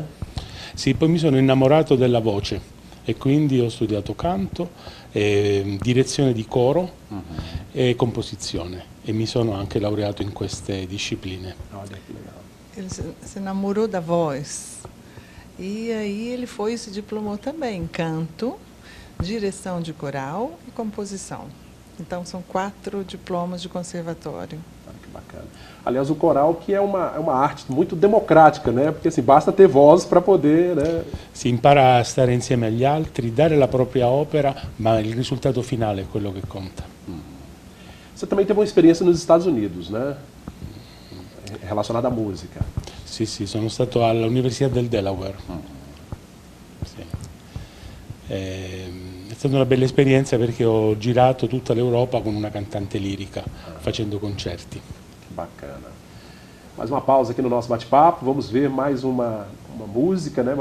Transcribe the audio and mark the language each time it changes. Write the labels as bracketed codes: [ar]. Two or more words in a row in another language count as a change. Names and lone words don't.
[it] Sì, poi mi sono innamorato della voce e quindi ho studiato canto, direzione di coro e composizione e mi sono anche laureato in queste discipline. [pt] Olha que legal. Ele se namorou da voz e aí ele foi e se diplomou também em canto, direção de coral e composição. Então são 4 diplomas de conservatório. Que bacana. Aliás, o coral que é uma arte muito democrática, né? Porque assim, basta ter voz para poder, né? [it] Si impara a stare insieme agli altri, dare la propria opera, ma il risultato finale è quello che conta. [pt] Você também teve uma experiência nos Estados Unidos, né? Relacionada à música. [it] Sì, sì, sono stato all'Università del Delaware. Sì. È stata una bella esperienza perché ho girato tutta l'Europa con una cantante lirica, facendo concerti. [pt] Que bacana. Mais uma pausa aqui no nosso bate-papo. Vamos ver mais uma música, né?